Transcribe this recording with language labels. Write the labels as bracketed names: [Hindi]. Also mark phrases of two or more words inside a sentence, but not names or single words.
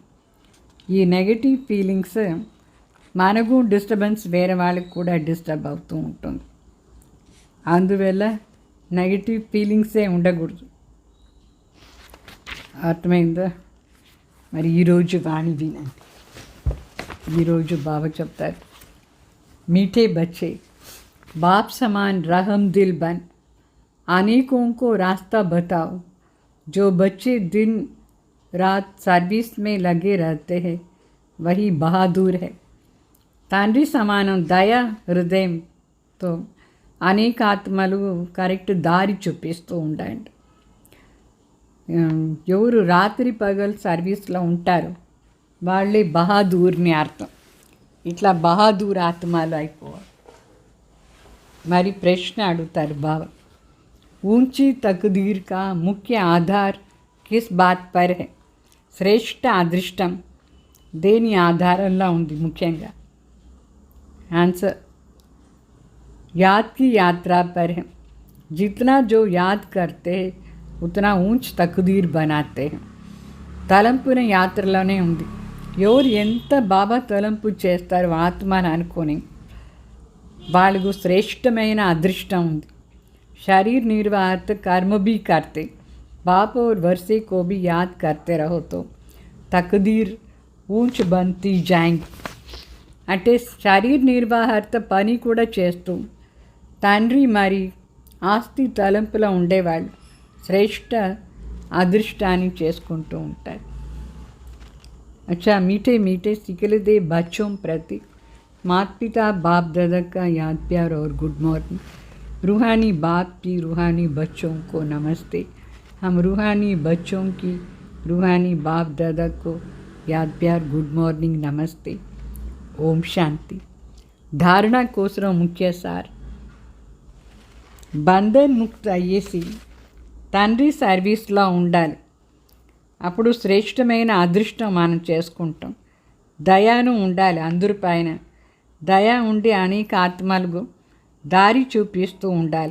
[Telugu] ఈ నెగటివ్ ఫీలింగ్స్ మనకు డిస్టర్బెన్స్, వేరే వాళ్ళకి కూడా డిస్టర్బ్ అవుతూ ఉంటుంది. అందువల్ల నెగటివ్ ఫీలింగ్సే ఉండకూడదు. అర్థమైందా? మరి ఈరోజు వాణి వినండి. ఈరోజు బాబా చెప్తారు, [Hindi] मीठे बच्चे बाप समान रहम दिल बन अनेकों को रास्ता बताओ. जो बच्चे दिन रात सर्विस में लगे रहते हैं वही बहादुर है. [Telugu] తండ్రి సమానం దయా హృదయంతో అనేక ఆత్మలు కరెక్ట్ దారి చూపిస్తూ ఉండండి. ఎవరు రాత్రి పగలు సర్వీస్లో ఉంటారో వాళ్ళే బహాదూర్ని అర్థం. ఇట్లా బహాదూర్ ఆత్మలు అయిపోవాలి. మరి ప్రశ్న అడుగుతారు బాబా, [Hindi] ऊंची तकदीर का मुख्य आधार किस बात पर है? [Telugu] శ్రేష్ఠ అదృష్టం దేని ఆధారంలో ఉంది ముఖ్యంగా? [Hindi] आंसर, याद की यात्रा पर है. जितना जो याद करते हैं उतना ऊंच तकदीर बनाते हैं. [Telugu] తలంపున యాత్రలోనే ఉంది. ఎవరు ఎంత బాబా తలంపు చేస్తారో ఆత్మని అనుకొని వాళ్ళకు శ్రేష్టమైన అదృష్టం ఉంది. [Hindi] शरीर निर्वाह कर्म भी करते, बाप और वर्षे को भी याद करते रहो तो तकदीर ऊंच बनती जाएंगी. [Telugu] అంటే శరీర నిర్వాహత పని కూడా చేస్తూ తండ్రి మరి ఆస్తి తలంపులో ఉండేవాళ్ళు శ్రేష్ఠ అదృష్టాన్ని చేసుకుంటూ ఉంటారు. [Hindi] अच्छा, मीठे मीठे सिकलदे बच्चों प्रति माता पिता बाप दादा का याद प्यार और [English] good morning. [Hindi] रूहानी बाप की रूहानी बच्चों को नमस्ते. हम रूहानी बच्चों की रूहानी बाप दादा को याद प्यार [English] good morning [Hindi] नमस्ते. ओम शांति. [Telugu] धारणा कोसరం ముఖ్య సార్, బంధన్ ముక్త అయ్యేసి తండ్రి సర్వీస్లో ఉండాలి. అప్పుడు శ్రేష్టమైన అదృష్టం మనం చేసుకుంటాం. దయాను ఉండాలి అందరిపైన. దయ ఉండి అనేక ఆత్మలకు దారి చూపిస్తూ ఉండాలి.